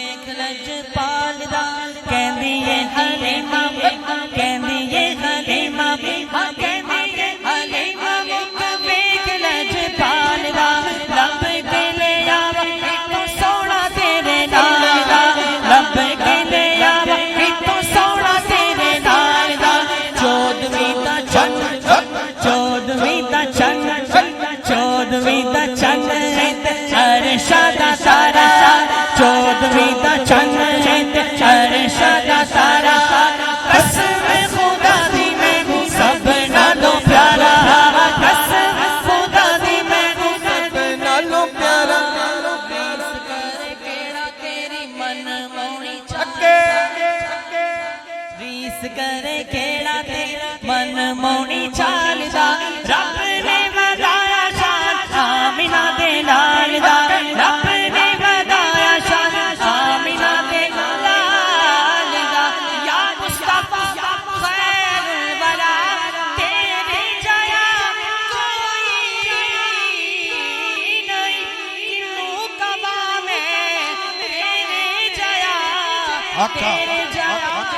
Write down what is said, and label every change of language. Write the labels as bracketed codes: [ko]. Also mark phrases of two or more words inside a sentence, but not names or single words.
[pa] لجپال دا کہندی اے حلیمہ کہندی اے حلیمہ کہندی اے حلیمہ ویکھ لجپال دا لب کے لے آوا تو سونا تیرے نال دا لب کے لے آوا تو سونا تیرے نال دا چودھویں دا چن چودھویں دا چن چودھویں دا چن عرشہ دا تارا چودھویں دا چن عرشہ دا تارا قسم خدا دی میں سب نالوں پیارا قسم خدا دی میں سب نالوں پیارا ریس کرے کیڑا تیری من مونی چاہے ریس کرے کیڑا تیرا من مونی چال دا رب نے ودایا شان آمینہ دے لال دا رب نے ودایا شان آمینہ دے لال دا [ar] یا مصطفیٰ خیر الورا [pa] تیرے جایا کوئی نہیں کنوں کبا میں تیرے جایا تیرے جایا